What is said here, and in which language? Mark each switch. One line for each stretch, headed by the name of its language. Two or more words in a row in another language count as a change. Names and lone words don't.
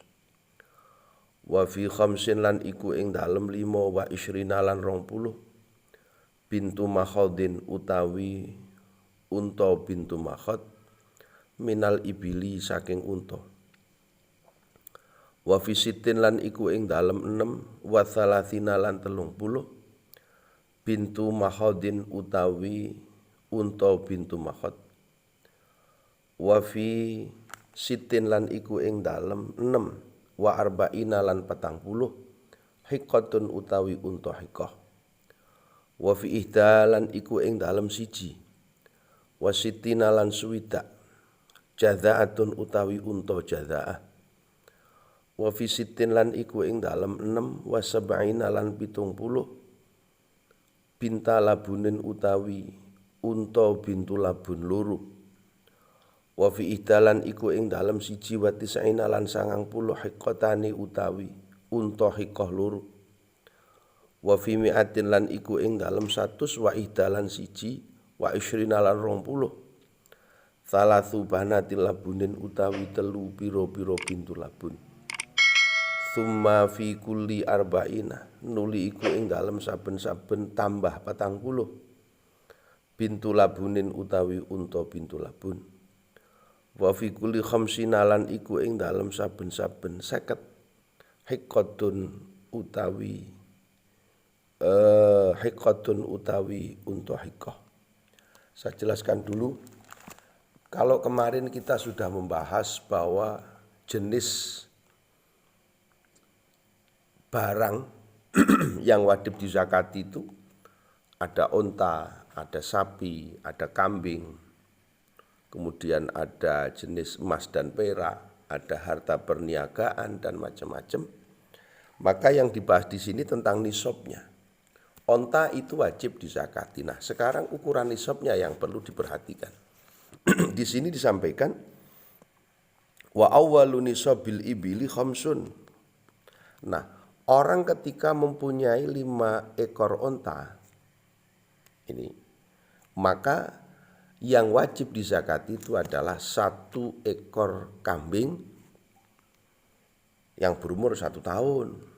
Arabic: وفي خمس
Javanese: lan iku ing dalem 5
Arabic: وعشرين
Javanese: lan 20
Arabic: بنت مخاض
Javanese: utawi unta
Arabic: بنت مخاض من الإبل
Javanese: saking unta.
Arabic: وفي ست
Javanese: lan iku ing dalem 6
Arabic: وثلاثين
Javanese: lan 30
Arabic: بنت مخاض
Javanese: utawi unta
Arabic: بنت مخاض. وفي ست
Javanese: lan iku ing dalem 6
Arabic: وأربعين
Javanese: lan 40 hiqqatun utawi unta hiqqah.
Arabic: وفي إحدى
Javanese: iku ing dalem siji
Arabic: وستين
Javanese: lan suwidak jaza'atun utawi unta jaza'ah.
Arabic: وفي ست
Javanese: lan iku ing dalem 6
Arabic: وسبعين
Javanese: lan 70
Arabic: بنتا لبون
Javanese: utawi unta
Arabic: بنت لبون
Javanese: loro.
Arabic: وفي إحدى
Javanese: iku ing dalem siji
Arabic: وتسعين
Javanese: lan 90 hiqqatani utawi unta hiqqah loro.
Arabic: وفي مائة
Javanese: lan iku ing dalem 100
Arabic: وإحدى
Javanese: siji
Arabic: وعشرين
Javanese: lan 20
Arabic: ثلاث بنات لبون
Javanese: utawi telu pira-pira
Arabic: بنت لبون. ثم في كل أربعين
Javanese: nuli iku ing dalem saben-saben tambah 40
Arabic: بنت لبون
Javanese: utawi unta
Arabic: بنت لبون. وفي كل خمسين
Javanese: lan iku ing dalem saben-saben 50 hiqqatun utawi hiqqatun utawi unta hiqqah.
Indonesian: Saya jelaskan dulu. Kalau kemarin kita sudah membahas bahwa jenis barang yang wajib dizakati itu ada unta, ada sapi, ada kambing, kemudian ada jenis emas dan perak, ada harta perniagaan dan macam-macam. Maka yang dibahas di sini tentang nisabnya. Onta itu wajib dizakati. Nah, sekarang ukuran nisabnya yang perlu diperhatikan. Di sini disampaikan
Arabic: وأول نصاب الإبل خمس.
Indonesian: Nah, orang ketika mempunyai 5 ekor onta ini, maka yang wajib dizakati itu adalah 1 ekor kambing yang berumur 1 tahun.